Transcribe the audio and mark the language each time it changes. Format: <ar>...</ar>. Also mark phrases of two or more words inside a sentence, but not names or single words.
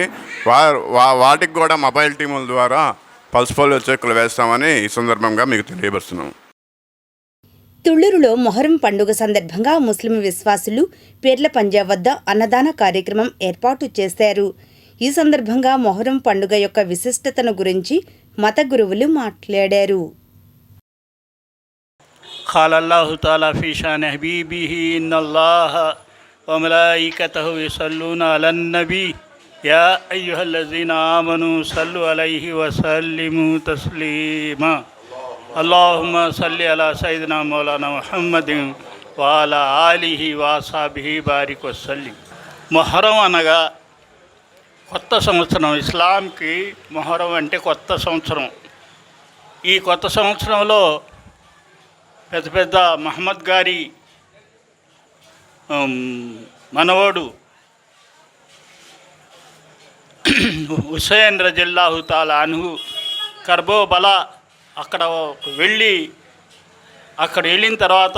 <te>వాటికి కూడా మొబైల్ టీముల ద్వారా పల్స్ పోలియో చుక్కలు వేస్తామని ఈ సందర్భంగా మీకు తెలియపరుస్తున్నాం. తుళ్లూరులో మొహరం పండుగ సందర్భంగా ముస్లిం విశ్వాసులు పేర్ల పంజా వద్ద అన్నదాన కార్యక్రమం ఏర్పాటు చేశారు. ఈ సందర్భంగా మొహరం పండుగ యొక్క విశిష్టతను గురించి మత గురువులు మాట్లాడారు.</te> <ar>قال الله تعالى في شان حبيبه إن الله وملائكته يصلون على النبي يا أيها الذين آمنوا صلوا عليه وسلموا تسليما اللهم صل على سيدنا مولانا محمد وعلى آله وصحبه بارك وسلم.</ar> <te>మొహరం అనగా కొత్త సంవత్సరం. ఇస్లాంకి మొహరం అంటే కొత్త సంవత్సరం. ఈ కొత్త సంవత్సరంలో పెద్ద మహమ్మద్ గారి మనవడు హుసేన్</te> <ar>رضي الله تعالى عنه</ar> <te>కర్బోబలా అక్కడ వెళ్ళిన తర్వాత</te>